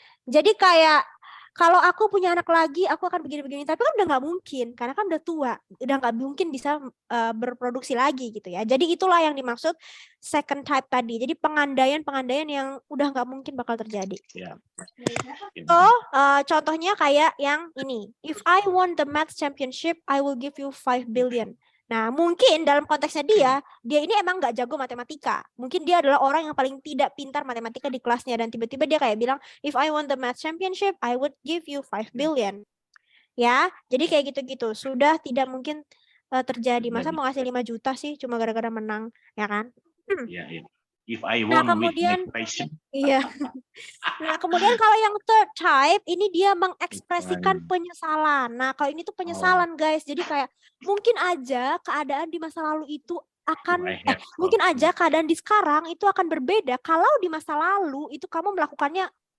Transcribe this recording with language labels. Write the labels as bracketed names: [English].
[Indonesian] Jadi kayak kalau aku punya anak lagi, aku akan begini-begini. Tapi kan udah nggak mungkin, karena kan udah tua, udah nggak mungkin bisa berproduksi lagi gitu ya. Jadi itulah yang dimaksud second type tadi. Jadi pengandaian yang udah nggak mungkin bakal terjadi. Ya. So, contohnya kayak yang ini. [English] If I won the math championship, I will give you 5 billion. [Indonesian] Nah, mungkin dalam konteksnya dia ini emang nggak jago matematika. Mungkin dia adalah orang yang paling tidak pintar matematika di kelasnya. Dan tiba-tiba dia kayak bilang, [English] if I won the math championship, I would give you 5 billion. [Indonesian] Ya, jadi kayak gitu-gitu. Sudah tidak mungkin terjadi. Masa mau ngasih 5 juta sih cuma gara-gara menang, ya kan? [English] Ya, ya. If I won [Indonesian] kemudian, [English] with my passion. [Indonesian] Iya. Nah, kemudian kalau yang third type, ini dia mengekspresikan penyesalan. Nah, kalau ini tuh penyesalan, guys. Jadi kayak mungkin aja keadaan di masa lalu itu akan, mungkin aja keadaan di sekarang itu akan berbeda. Kalau di masa lalu itu kamu melakukannya